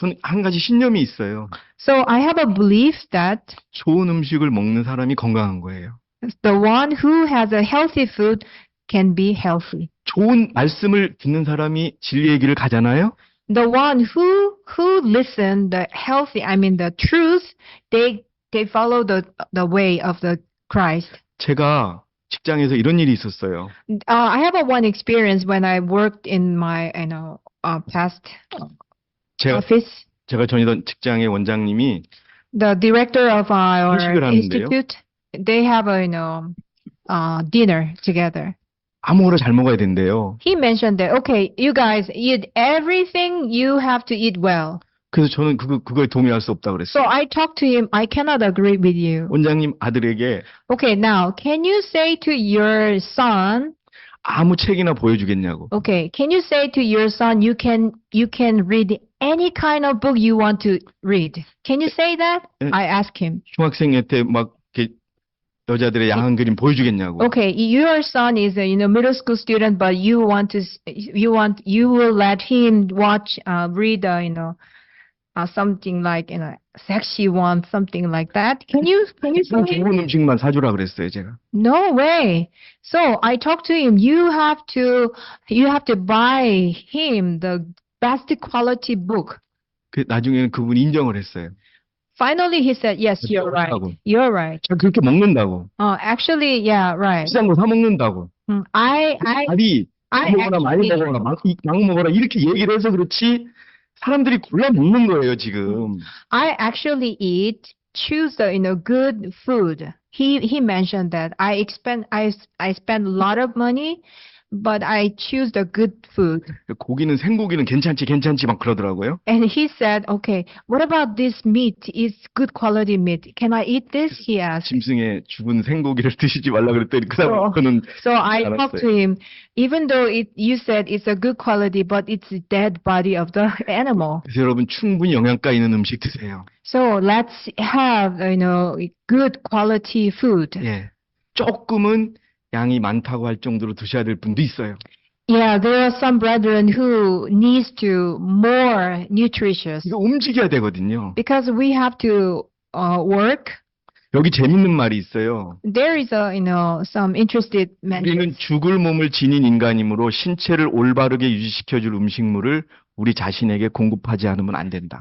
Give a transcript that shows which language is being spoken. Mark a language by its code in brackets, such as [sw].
[ko] 저는 한 가지 신념이 있어요. [en] So I have a belief that [ko] 좋은 음식을 먹는 사람이 건강한 거예요. [en] the one who has a healthy food can be healthy. [ko] 좋은 말씀을 듣는 사람이 진리의 길을 가잖아요. [en] The one who listen the healthy, I mean the truth, they follow the way of the Christ. [ko] 제가 직장에서 이런 일이 있었어요. [en] I have one experience when I worked in my, past office. [ko] 제가 전이던 직장의 원장님이 [en] The director of our [ko] 회식을 하는데요. [en] institute, they have a, dinner together. [ko] 아무거나 잘 먹어야 된대요. [en] He mentioned that, okay, you guys eat everything, you have to eat well. [ko] 그래서 저는 그거에 동의할 수 없다고 [en] So [ko] 그랬어요. [en] I talked to him, I cannot agree with you. [ko] 원장님 아들에게 [en] Okay, now, can you say to your son, [ko] 아무 책이나 보여주겠냐고. [en] okay, can you say to your son, you can read any kind of book you want to read? Can you say that? I asked him. [ko] 중학생한테 막 이렇게 여자들의 야한 그림 보여주겠냐고. [en] Okay, your son is a middle school student, but you will let him watch, read, something like sexy one, something like that. Can you say? [ko] 좋은 음식만 사주라 그랬어요, 제가. [en] No way. So I talked to him. You have to buy him the best quality book. [ko] 나중에는 그분이 인정을 했어요. [en] Finally, he said, "Yes, you're right. You're right. [ko] 자, 그렇게 먹는다고. [en] Actually, yeah, right. [ko] 비싼 거 사 먹는다고. 아니 먹어라, 많이 먹어라, 막 먹어라 이렇게 얘기를 해서 그렇지 사람들이 골라 먹는 거예요, 지금. [en] I actually choose the good food. He mentioned that I spend a lot of money, but I choose the good food. [ko] 고기는 생고기는 괜찮지 막 그러더라고요. [en] And he said, okay, what about this meat? Is good quality meat. Can I eat this? He asked. [ko] 짐승의 죽은 생고기를 드시지 말라 그랬더니 그 다음부터는 [en] So I talked to him, even though you said it's a good quality, but it's the dead body of the animal. [ko] 그래서 여러분 충분히 영양가 있는 음식 드세요. [en] So let's have, good quality food. [ko] 예. 조금은 양이 많다고 할 정도로 드셔야 될 분도 있어요. [en] Yeah, there are some brethren who needs to more nutritious [ko] 이거 움직여야 되거든요. [en] because we have to work. [ko] 여기 재밌는 말이 있어요. [en] There is some interested [ko] 우리는 [en] mentions. [ko] 죽을 몸을 지닌 인간이므로 신체를 올바르게 유지시켜줄 음식물을 우리 자신에게 공급하지 않으면 안 된다.